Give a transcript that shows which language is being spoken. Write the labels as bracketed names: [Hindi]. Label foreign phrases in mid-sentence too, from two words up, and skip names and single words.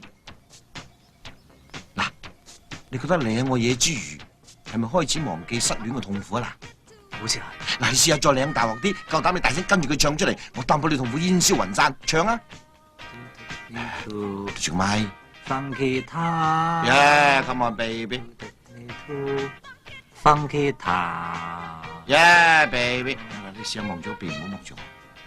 [Cantonese] 嗱，你覺得領我嘢之餘，係咪開始忘記失戀嘅痛苦啊？好似係。嗱，你試下再領大鑊啲，夠膽你大聲跟住佢唱出嚟，我擔保你痛苦煙消雲散。唱啊！對住個咪。 [English] Funky time。 Yeah, come on, baby. Funky time。 Yeah, baby. [Cantonese] 你試下望咗邊，唔好望住我。